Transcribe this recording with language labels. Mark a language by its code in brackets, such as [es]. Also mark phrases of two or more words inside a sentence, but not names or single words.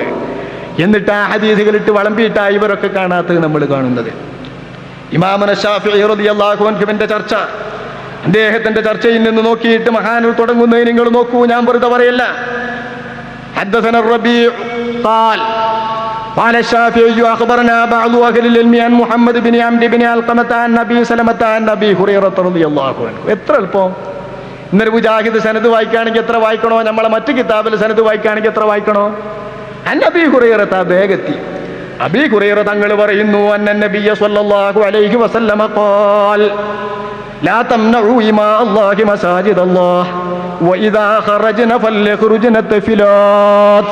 [ml] എന്നിട്ട് ആ ഹദീസുകൾ ഇട്ട് വിളമ്പിയിട്ടാണ് ഇവരൊക്കെ കാണാത്തത് നമ്മൾ കാണുന്നത്. [ar] إمامنا الشافعي رضي الله [ml] അൻഹുവിന്റെ ചർച്ച, അദ്ദേഹത്തിന്റെ ചർച്ചയിൽ നിന്ന് നോക്കിയിട്ട് മഹാനുൽ തുടങ്ങുന്നത് നിങ്ങൾ നോക്കൂ, ഞാൻ വെറുതെ പറയല്ല. [ar] حدثنا ربيع قال قال الشافعي أخبرنا بعض أهل العلم عن محمد بن عمرو بن علقمة عن أبي سلمة عن أبي هريرة رضي الله عنه. [ml] എത്ര എളുപ്പം! ഇന്നൊരു മുജാഹിദ് സനദ് വായിക്കുകയാണെങ്കിൽ എത്ര വായിക്കണോ, നമ്മളെ മറ്റു കിതാബിൽ സനദ് വായിക്കുകയാണെങ്കിൽ എത്ര വായിക്കണോ? [ar] عن أبي هريرة വേഗത്തി. [ml] അബീ ഹുറൈറ തങ്ങൾ പറയുന്നു, [ar] أن النبي صلى الله عليه وسلم قال لا تمنعوا إماء الله مساجد الله وإذا خرجن فليخرجن تفلات.